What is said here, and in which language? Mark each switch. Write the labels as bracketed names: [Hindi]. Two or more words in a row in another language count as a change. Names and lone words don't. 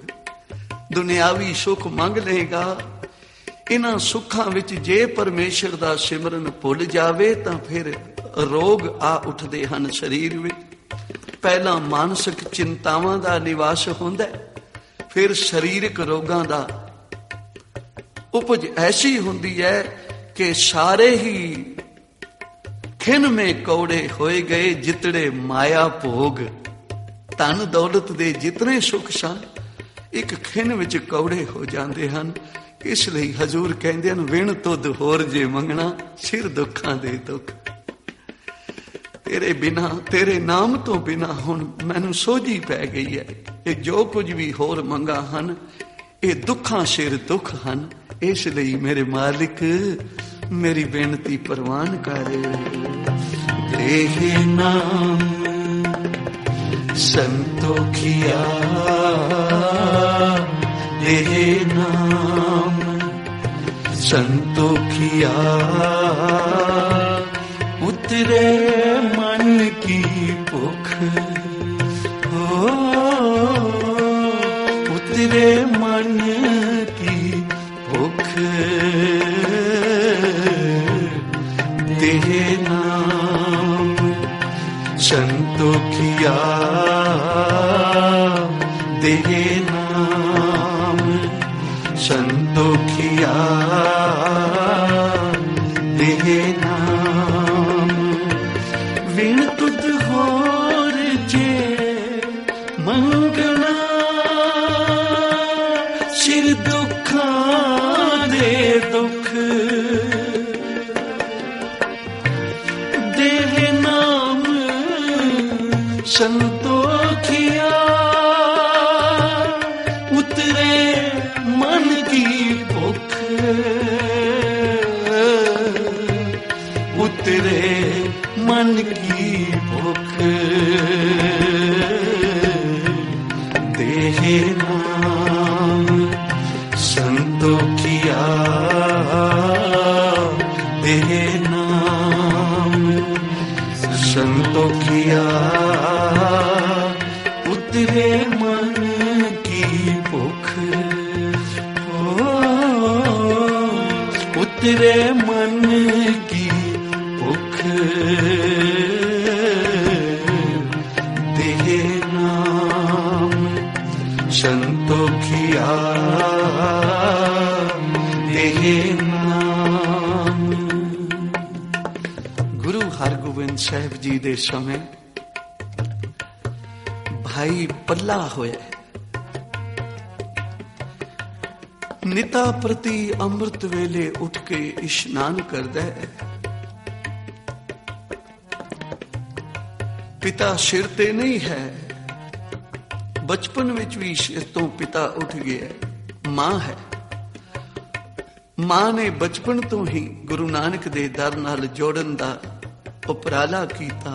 [Punjabi] ਦੁਨਿਆਵੀ ਸੁਖ ਮੰਗ ਲੇਗਾ, ਇਨ੍ਹਾਂ ਸੁਖਾਂ ਵਿਚ ਜੇ ਪਰਮੇਸ਼ਰ ਦਾ ਸਿਮਰਨ ਭੁੱਲ ਜਾਵੇ ਤਾਂ ਫਿਰ ਰੋਗ ਆ ਉਠਦੇ ਹਨ ਸਰੀਰ ਵਿਚ। ਪਹਿਲਾ ਮਾਨਸਿਕ ਚਿੰਤਾਵਾਂ ਦਾ ਨਿਵਾਸ ਹੁੰਦਾ, ਫਿਰ ਸਰੀਰਕ ਰੋਗਾਂ ਦਾ ਉਪਜ ਐਸੀ ਹੁੰਦੀ ਹੈ ਕਿ ਸਾਰੇ ਹੀ ਖਿਨ ਮੇਂ ਕੌੜੇ ਹੋਏ ਗਏ ਜਿਤਨੇ ਮਾਇਆ ਭੋਗ। ਧਨ ਦੌਲਤ ਦੇ ਜਿਤਨੇ ਸੁਖ ਸਨ ਏਕ ਖਿਨ ਵਿਚ ਕੌੜੇ [Hindi] हो जाते हैं। इसलिए हजूर कहते हैं, [Punjabi] ਵਿਣ ਤੁਧ ਹੋਰ ਜੇ ਮੰਗਣਾ, ਸਿਰ ਦੁਖਾਂ ਦੇ ਦੁਖ। ਤੇਰੇ ਬਿਨਾ, ਤੇਰੇ ਨਾਮ ਤੋਂ ਬਿਨਾ ਹੁਣ ਮੈਨੂੰ ਸੋਝੀ ਪੈ ਗਈ ਹੈ, ਯੇ ਜੋ ਕੁਛ ਭੀ ਹੋਰ ਮੰਗਾਂ ਹਨ ਯੇ ਦੁਖਾਂ ਸਿਰ ਦੁਖ ਹਨ। ਇਸਲਈ ਮੇਰੇ ਮਾਲਿਕ ਮੇਰੀ ਬੇਨਤੀ ਪਰਵਾਨ ਕਰ। ਦੇਹੇ ਨਾਮ ਸੰਤੋਖਿਆ, ਦੇਹੇ ਨਾਮ ਸੰਤੋਖਿਆ, ਉਤਰੇ ਮਨ ਕੀ ਭੁੱਖ ਹੋ, ਉਤਰੇ ਮਨ ਕੀ ਭੁੱਖ। ਦੇਹੇ ਨਾਮ ਸੰਤੋਖਿਆ, ਦੇਹੇ ਨਾਮ ਸੰਤੋਖਿਆ, ਦੇਹੇ ਨਾਮ। ਵਿਣ ਤੁਧ ਹੋਰ ਜੇ ਮੰਗਣਾ, ਸਿਰ ਦੁਖਾਂ ਦੇ ਦੁਖ। ਦੇਹੇ ਨਾਮ ਸੰਤੋਖਿਆ, ਉਤਰੇ ਮਨ ਕੀ ਭੁੱਖ, ਉਤਰੇ ਮਨ ਕੀ ਭੁੱਖ। ਦੇਹੇ ਨਾਮ ਸੰਤੋਖਿਆ, ਦੇਹੇ ਨਾਮ ਸੰਤੋਖਿਆ, ਉਤਰੇ ਮਨ ਕੀ ਭੁੱਖ। ਉਤਰੇ ਮਨ ਕੀ ਭੁੱਖ। ਦੇਹੇ ਨਾਮ ਸੰਤੋਖਿਆ, ਦੇਹੇ ਨਾਮ। ਗੁਰੂ ਹਰਗੋਬਿੰਦ ਸਾਹਿਬ ਜੀ ਦੇ ਸਮੇਂ ਭਾਈ ਪੱਲਾ ਹੋਇਆ, ਨਿਤਾ ਪ੍ਰਤੀ ਅੰਮ੍ਰਿਤ ਵੇਲੇ ਉੱਠ ਕੇ ਇਸ਼ਨਾਨ ਕਰਦਾ ਹੈ। ਪਿਤਾ ਸਿਰ ਤੇ ਨਹੀਂ ਹੈ, ਬਚਪਨ ਵਿੱਚ ਵੀ ਸਿਰ ਤੋਂ ਪਿਤਾ ਉੱਠ ਗਿਆ। ਮਾਂ ਹੈ, ਮਾਂ ਨੇ ਬਚਪਨ ਤੋਂ ਹੀ ਗੁਰੂ ਨਾਨਕ ਦੇ ਦਰ ਨਾਲ ਜੋੜਨ ਦਾ ਉਪਰਾਲਾ ਕੀਤਾ।